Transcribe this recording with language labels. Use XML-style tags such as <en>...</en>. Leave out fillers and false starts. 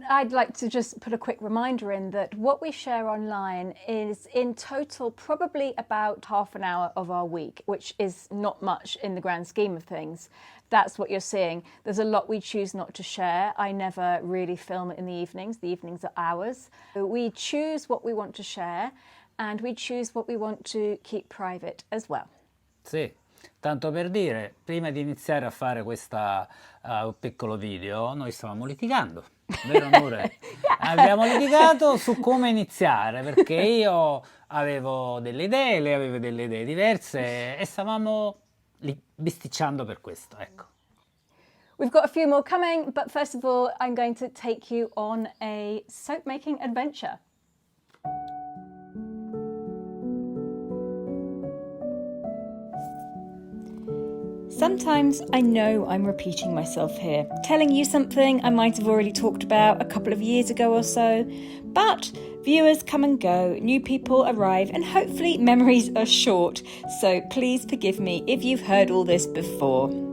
<en>I'd like to just put a quick reminder in that what we share online is in total probably about half an hour of our week, which is not much in the grand scheme of things. That's what you're seeing. There's a lot we choose not to share. I never really film in the evenings. The evenings are ours. We choose what we want to share and we choose what we want to keep private as well.</en> <it>Sì. Tanto per dire, prima di iniziare a fare questo piccolo video, noi stavamo litigando, vero amore? Abbiamo litigato su come iniziare, perché io avevo delle idee, lei aveva delle idee diverse e stavamo bisticciando per questo, ecco.</it> <en>We've got a few more coming, but first of all, I'm going to take you on a soap making adventure. Sometimes I know I'm repeating myself here, telling you something I might have already talked about a couple of years ago or so, but viewers come and go, new people arrive, and hopefully memories are short, so please forgive me if you've heard all this before.</en>